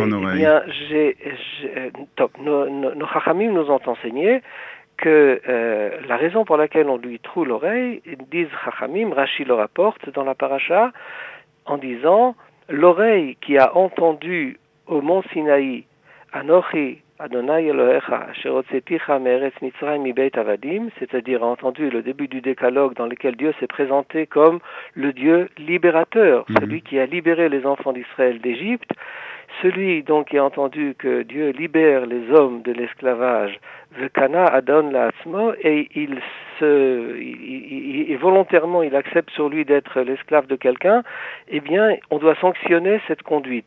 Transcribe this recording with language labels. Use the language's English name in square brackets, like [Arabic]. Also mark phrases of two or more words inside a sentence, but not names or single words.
[French] Eh bien, nos Chachamim nous ont enseigné que la raison pour laquelle on lui troue l'oreille, disent Chachamim, Rashi le rapporte dans la paracha, en disant l'oreille qui a entendu au mont Sinaï, [Hebrew] אנכי ה' אלהיך אשר הוצאתיך מארץ מצרים מבית עבדים, [French] c'est-à-dire a entendu le début du décalogue dans lequel Dieu s'est présenté comme le Dieu libérateur, celui qui a libéré les enfants d'Israël d'Égypte. celui donc qui a entendu que Dieu libère les hommes de l'esclavage, [Hebrew] וקנה אדון לעצמו, [French] et et volontairement il accepte sur lui d'être l'esclave de quelqu'un, eh bien on doit sanctionner cette conduite.